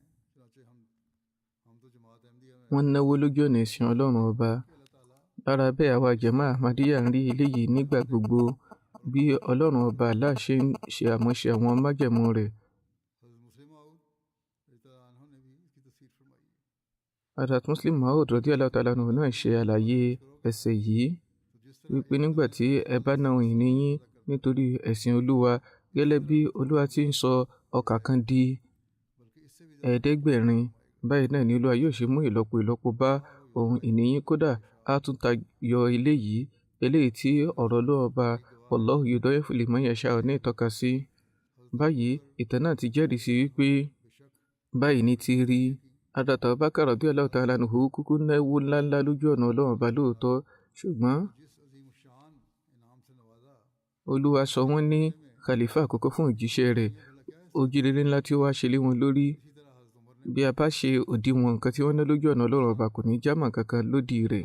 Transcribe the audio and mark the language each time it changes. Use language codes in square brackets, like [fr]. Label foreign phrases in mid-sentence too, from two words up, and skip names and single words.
[yo] Wọ́n náwó lójú ọ̀nà ẹ̀sìn Ọlọ́run ọba. Lára bẹ́ẹ̀, àwa jàmáà Ahmadiyya ń rí eléyìí nígbà gbogbo bí Ọlọ́run ọba Allah ṣe ń ṣe àmúṣe àwọn májẹ̀mú rẹ̀. Hazrat Muslim Maud [ar] رضي الله تعالى عنه [yo] náà ṣe àlàyé ẹsẹ̀ yìí wípé nígbà tí ẹ bá ná ohun ìní yín nítorí ẹ̀sìn Olúwa, gẹ́lẹ́ bí Olúwa ti ń sọ ọkà kan di 500, báyìí náà ni Olúwa yóò ṣe mú ìlọ́po ìlọ́po bá ohun ìní yín, kódà á tún tayọ eléyìí tí ọ̀rọ̀ Ọlọ́run ọba [ar] والله يضاعف لمن يشاء [yo] ní ìtọ́ka sí. Báyìí ìtàn náà ti jẹ́rìí sí wípé báyìí ní ti rí. Hazrat Abubakar [ar] رضي الله تعالى عنه [yo] kúkú náwó ńláńlá lójú ọ̀nà Ọlọ́run ọba lóòótọ́, ṣùgbọ́n Olúwa sọ wọ́n ní khalifa àkọ́kọ́ fún òjíṣẹ́ rẹ̀. Ojú rere ńlá tí ó wá ṣe lé wọn lórí. Bí a bá ṣe òdiwọ̀n nǹkan tí wọ́n ná lójú ọ̀nà Ọlọ́run ọba, kò ní jámọ́ kankan lódì rẹ̀.